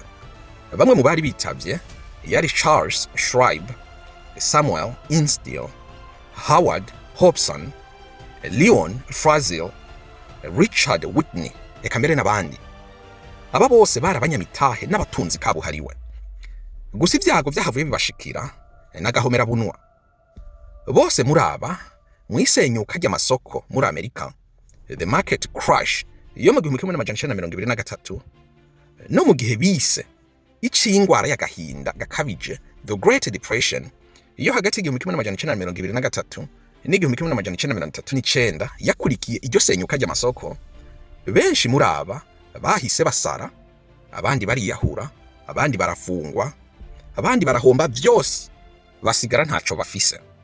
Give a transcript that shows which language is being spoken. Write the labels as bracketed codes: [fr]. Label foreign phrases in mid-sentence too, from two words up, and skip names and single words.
[rn] Bamwe mu bari bitavye yari Charles Schwab, Samuel Instill, Howard Hobson, Leon Frazil, Richard Whitney, eka mbere n'abandi. Aba bose bari abanyamitahe n'abatunzi kabuhariwe. Gusa ivyago vyahavuye bibashikira n'agahomera bunwa. Bose muri aba mwisenyuka ry'amasoko muri Amerika, [en] the market crash [rn] yo mu 1923, no mu gihe bise icingwara y'agahinda gakabije, [en] the Great Depression, [rn] iyo hagati y'igihumbi 1923 n'igihumbi 1939 yakurikiye iryo senyuka ry'amasoko. Benshi muri aba bahise basara, abandi bariyahura, abandi barafungwa, abandi barahomba vyose, basigara ntaco bafise.